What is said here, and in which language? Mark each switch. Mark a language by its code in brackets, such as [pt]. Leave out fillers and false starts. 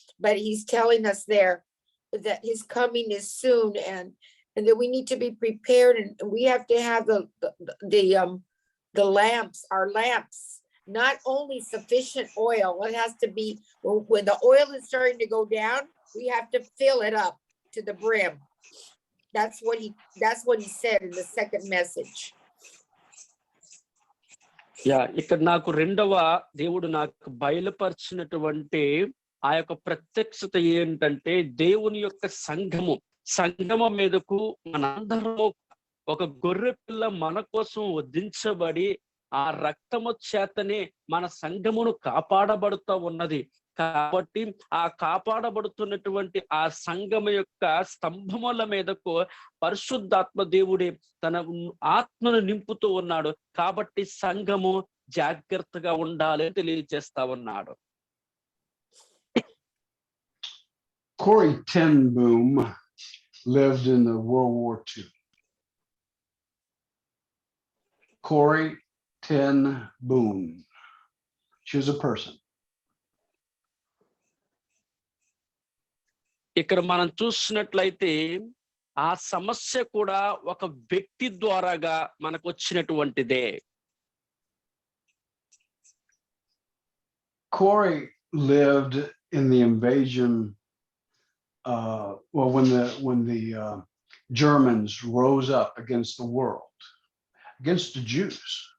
[en] But he's telling us there that his coming is soon, and that we need to be prepared, and we have to have the lamps, our lamps, not only sufficient oil. It has to be, when the oil is starting to go down, we have to fill it up to the brim. That's what he said in the second message. [te] ఇక్కడ నాకు రెండవ దేవుడు నాకు బయలుపరిచినటువంటి ఆ యొక్క ప్రత్యక్షత ఏంటంటే, దేవుని యొక్క సంఘము మీదకు మనందరము ఒక గొర్రె పిల్ల మన కోసం వధించబడి ఆ రక్తము చేతనే మన సంఘమును కాపాడబడుతూ ఉన్నది. కాబట్టి ఆ కాపాడబడుతున్నటువంటి ఆ సంఘము యొక్క స్తంభముల మీదకు పరిశుద్ధాత్మ దేవుడే తన ఆత్మను నింపుతూ ఉన్నాడు. కాబట్టి సంఘము జాగ్రత్తగా ఉండాలి తెలియజేస్తా ఉన్నాడు. [en] Corrie ten Boom lived in the World War II. Corrie ten Boom. She was a person. [te] ఇక్కడ మనం చూసినట్లయితే ఆ సమస్య కూడా ఒక వ్యక్తి ద్వారాగా మనకు వచ్చినటువంటిదే. [en] Corrie lived in the invasion. Well, when the Germans rose up against the world, against the Jews.